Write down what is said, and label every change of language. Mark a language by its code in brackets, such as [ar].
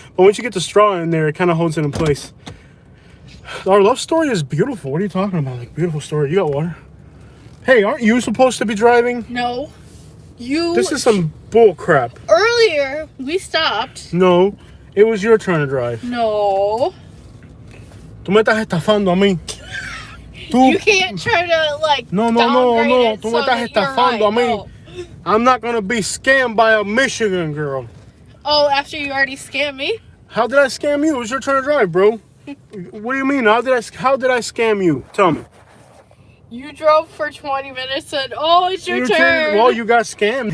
[en] But once you get the straw in there, it kind of holds it in place. Our love story is beautiful. What are you talking about? Like, beautiful story. You got water? Hey, aren't you supposed to be driving? No. You... This is some bull crap. Earlier, we stopped. No. It was your turn to drive. No. [es] Tú me estás estafando a mí. [en] You can't try to, like, No. [es] Tú me estás estafando a mí. [en] No. I'm not going to be scammed by a Michigan girl. Oh, after you already scammed me? How did I scam you? It was your turn to drive, bro. What do you mean? How did I scam you? Tell me. You drove for 20 minutes and, oh, it's your turn. Well, you got scammed.